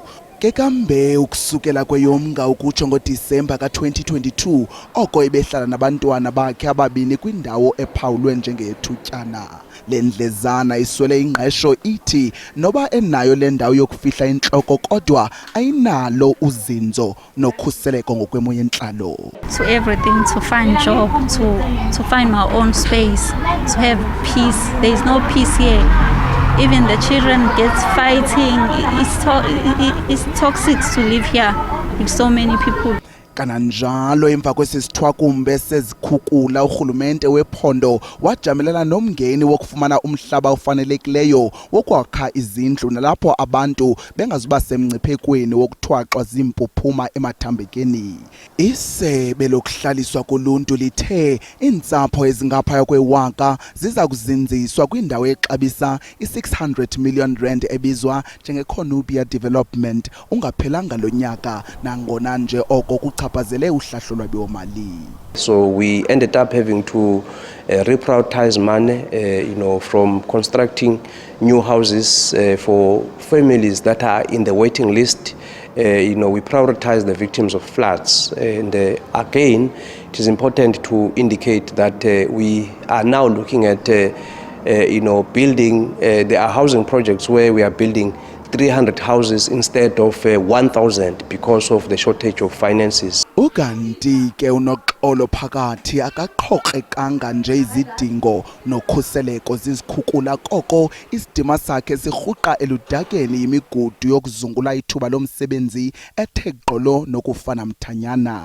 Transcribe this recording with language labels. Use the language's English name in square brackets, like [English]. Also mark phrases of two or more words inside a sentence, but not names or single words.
[Xhosa] Kekambe ukusukela kweyomnga ukutsho ngoDisemba ka-2022 oko ebehlala nabantwana bakhe ababini kwindawo ephawulwe njengethutyana. Le ndlezana iswele ingqesho ithi noba enayo le ndawo yokufihla intloko kodwa ayinalo uzinzo nokhuseleko ngokwemo yentlalo. [English] To everything, to find job, to find my own space, to have peace. There is no peace here. Even the children get fighting. It's toxic to live here with so many people. [Xhosa] Kananjalo emva kwesisithwakumbe sezikhukhula urhulumente wephondo wajamelana nomngeni wokufumana umhlaba ofanelekileyo wokwakha izindlu nalapho abantu bengazuba semngciphekweni wokuthwaxwa ziimpuphuma emathambekeni. Isebe lokuhlaliswa koluntu lithe iintsapho ezingaphaya kwe-1,000 ziza kuzinziswa kwindawo exabisa i-600 million rand ebizwa njenge-Columbia Development ungaphelanga lo nyaka nangona nje oko [English] So we ended up having to reprioritize money, from constructing new houses for families that are in the waiting list. We prioritize the victims of floods. And again, it is important to indicate that we are now looking at, building, there are housing projects where we are building 300 houses instead of 1,000 because of the shortage of finances. [Xhosa] Ukanti ke unoxolo phakathi akaqhokrekanga nje izidingo nokhuseleko zizikhukhula koko isidima sakhe sirhuqa eludakeni imigudu yokuzungula ithuba lomsebenzi ethe gqolo nokufana mthanyana.